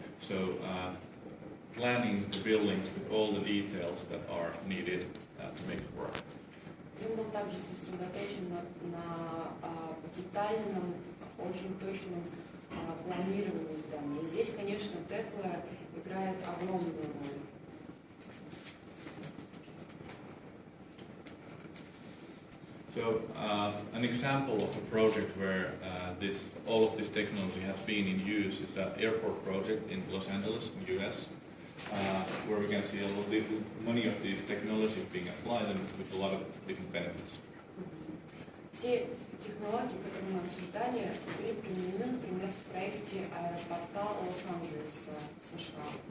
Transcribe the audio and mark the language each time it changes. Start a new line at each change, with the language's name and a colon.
English: So, planning the buildings with all the details that are needed to make it work.
Russian: Тримбл также сосредоточен на детальном, очень точном планировании здания. И здесь, конечно, tekla играет огромную роль.
English: So, an example of a project where all of this technology has been in use is an airport project in Los Angeles, in the US, where we can see many of these technologies being applied and with a lot of different benefits.
Russian: Все технологии, которые мы обсуждали, были применены, например, в проекте аэропорта Лос-Анджелеса, США.